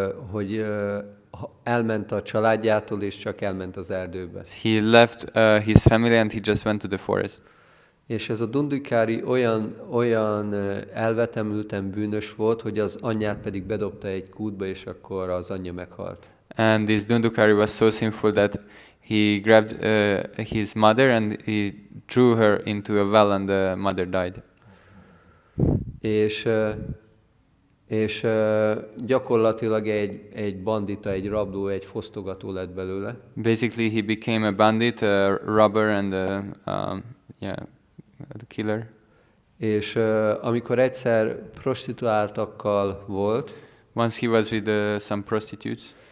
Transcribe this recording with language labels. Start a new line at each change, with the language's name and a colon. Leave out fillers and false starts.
Hungarian: hogy elment a családjától, és csak elment az erdőbe.
English: he left his family and he just went to the forest.
Hungarian: És ez a Dundikári olyan elvetemülten bűnös volt, hogy az anyját pedig bedobta egy kútba, és akkor az anyja meghalt.
English: And this Dundukari was so sinful that he grabbed his mother and he threw her into a well, and the mother died.
Hungarian: És gyakorlatilag egy bandita, egy rabló, egy fosztogató lett belőle.
English: Basically, he became a bandit, a robber, and a killer.
Hungarian: És amikor egyszer prostituáltakkal volt,
English: Once he was with some prostitutes,